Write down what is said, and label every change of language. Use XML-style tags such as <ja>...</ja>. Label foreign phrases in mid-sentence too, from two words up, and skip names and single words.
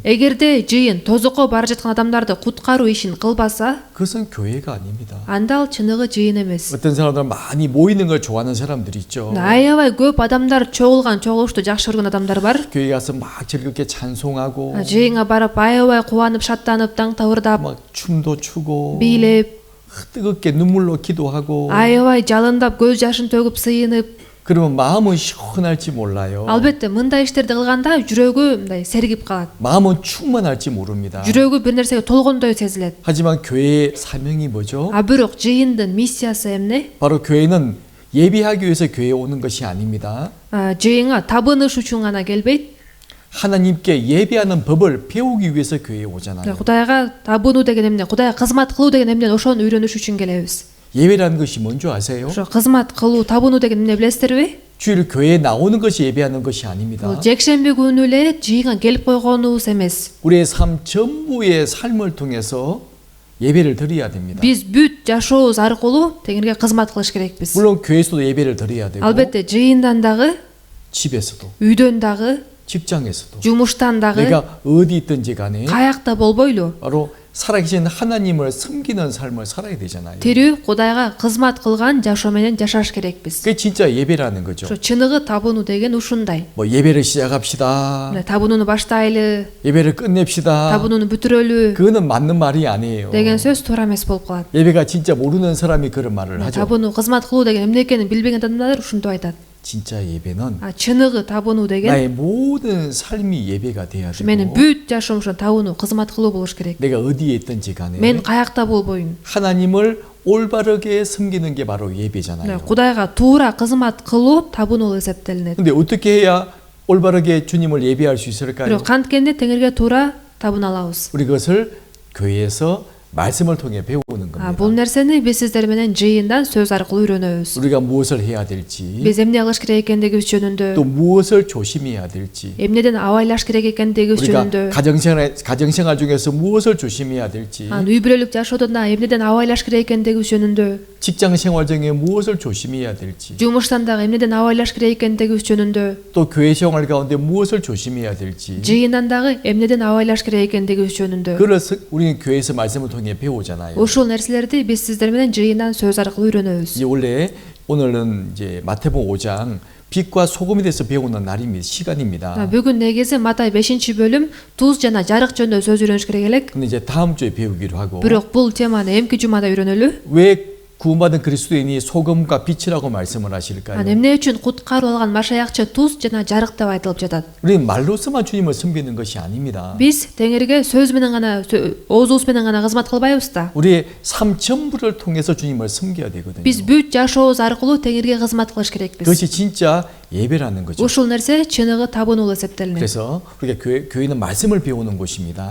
<ky>эгерде жыйын тозокко бара жаткан адамдарды куткаруу ишин кылбаса,</ky> <ko>그것은 교회가 아닙니다.</ko> <ky>анда ал чыныгы жыйын эмес.</ky> <ko>어떤 사람들은 많이 모이는 걸 좋아하는 사람들 있죠.</ko> <ky>Аябай көп адамдар чогулган чогулушту жакшы көргөн адамдар бар.</ky> <ko>교회 가서 막 즐겁게 찬송하고,</ko> <ky>Жыйынга барып аябай кубанып, шаттанып, таң тавырдап,</ky> <ko>막 춤도 추고,</ko> <ky>бийлеп,</ky> <ko>뜨겁게 눈물로 기도하고,</ko> <ky>аябай жалындап, көз жашын төгүп, сыйынып.</ky> <ko>그러면 마음은 시원할지 몰라요.</ko> <ky>Албетте мындай иштерди кылганда жүрөгү мындай сергип калат.</ky> <ko>마음은 충만할지 모릅니다.</ko> <ky>жүрөгү бир нерсеге толгондой сезилет.</ky> <ko>하지만 교회의 사명이 뭐죠?</ko> <ky>Бирок жыйындын миссиясы эмне?</ky> <ko>바로 교회는 예배하기 위해서 교회에 오는 것이 아닙니다.</ko> <ky>Жыйынга табыныш үчүн гана келбейт.</ky> <ko>하나님께 예배하는 법을 배우기 위해서 교회에 오잖아요.</ko> <ky>Кудайга табынуу деген эмне? Кудайга кызмат кылуу деген эмне? Ошону үйрөнүш үчүн келебиз.</ky> <ko>예배라는 것이 뭔지 아세요?</ko> <ky>Ошо кызмат кылуу, табынуу деген эмне билесиздерби?</ky> <ko>주일 교회에 나오는 것이 예배하는 것이 아닙니다.</ko> <ky>Бул жекшемби күнү эле жыйынга келип койгонубуз эмес.</ky> <ko>우리의 삶 전부의 삶을 통해서 예배를 드려야 됩니다.</ko> <ky>Биз бүт жашообуз аркылуу Теңирге кызмат кылыш керекпиз.</ky> <ko>물론 교회에서도 예배를 드려야 되고,</ko> <ky>Албетте жыйындан дагы,</ky> <ko>집에서도,</ko> <ky>үйдөн дагы,</ky> <ko>직장에서도,</ko> <ky>жумуштан дагы,</ky> <ko>내가 어디 있든지 간에</ko> <ky>каякта болбойлу.</ky> <ko>바로 살아계신 하나님을 섬기는 삶을 살아야 되잖아요.</ko> <ky>Тирүү Кудайга кызмат кылган жашоо менен жашаш керекпиз.</ky> <ko>그게 진짜 예배라는 거죠.</ko> <ky>Ошо чыныгы табынуу деген ушундай.</ky> <ko>뭐 예배를 시작합시다.</ko> <ky>Табынууну баштайлы,</ky> <ko>예배를 끝냅시다.</ko> <ky>табынууну бүтүрөлү</ky> <ko>그거는 맞는 말이 아니에요.</ko> <ky>деген сөз туура эмес болуп калат.</ky> <ko>예배가 진짜 모르는 사람이 그런 말을 하죠.</ko> <ky>Табынуу, кызмат кылуу деген эмне экенин билбеген адамдар ушинтип айтат.</ky> <ko>진짜 예배는</ko> <ky>Чыныгы табынуу деген</ky> <ko>나의 모든 삶이 예배가 돼야</ko> <ky>менин</ky> <ko>되고,</ko> <ky>бүт жашоом ушул табынуу, кызмат кылуу болуш керек.</ky> <ko>내가 어디에 있든지 간에</ko> <ky>Мен каякта болбойн.</ky> <ko>하나님을 올바르게 섬기는 게 바로 예배잖아요.</ko> <ky>Кудайга туура кызмат кылуу табынуу эсептелинет.</ky> <ko>근데 어떻게 해야 올바르게 주님을 예배할 수 있을까요?</ko> <ky>бирок канткенде Теңирге туура табына алабыз?</ky> <ko>우리 그것을 교회에서 말씀을 통해 배우는 겁니다.</ko> <ky>Бул нерсени биз сиздер менен жыйындан сөз аркылуу үйрөнөбүз.</ky> <ko>우리가 무엇을 해야 될지,</ko> <ky>Биз эмне кылыш керек экендигибиз жөнүндө,</ky> <ko>또 무엇을 조심해야 될지,</ko> <ky>эмнеден абайлаш керек экендигибиз</ky> <ko>우리가</ko> <ky>жөнүндө,</ky> <ko>가정생활 중에서 무엇을 조심해야 될지,</ko> <ky>үй бүлөлүк жашоодон да эмнеден абайлаш керек экендигибиз жөнүндө,</ky> <ko>직장 생활 중에 무엇을 조심해야 될지,</ko> <ky>жумуштан дагы эмнеден абайлаш керек экендигибиз жөнүндө,</ky> <ko>또 교회 생활 가운데 무엇을 조심해야 될지,</ko> <ky>жыйындан дагы эмнеден абайлаш керек экендигибиз жөнүндө.</ky> <ko>그래서 우리는 교회에서 말씀을 통해 배우잖아요.</ko> <ky>Ушул нерселерди биз сиздер менен жыйындан сөз аркылуу үйрөнөбүз.</ky> <ko>이제 원래 오늘은 이제 마태복음 5장 빛과 소금에 대해서 배우는 날입니다. 시간입니다.</ko> <ky>Бүгүн негизи Матай 5-бөлүм туз жана жарык жөнүндө сөз үйрөнүш керек элек.</ky> <ko>근데 이제 다음 주에 배우기로 하고,</ko> <ky>Бирок бул теманы эмки жумада үйрөнөлү.</ky> <ko>왜 구원받은 그리스도인이 소금과 빛이라고 말씀을 하실까요?</ko> <ky>Эмне үчүн куткаруу алган машаякчы туз жана жарык деп айтылып жатат?</ky> <ko>우리는 말로서만 주님을 섬기는 것이 아닙니다.</ko> <ky>Биз Теңирге сөз менен гана, оозубуз менен гана кызмат кылбайбыз да.</ky> <ko>우리의 삶 전부를 통해서 주님을 섬겨야 되거든요.</ko> <ky>Биз бүт жашообуз аркылуу Теңирге кызмат кылыш керекпиз.</ky> <ko>그것이 진짜 예배라는 거죠.</ko> <ky>Ушул нерсе чыныгы табынуу эсептелинет.</ky> <ko>그래서 우리가 교회는 말씀을 배우는 곳입니다.</ko>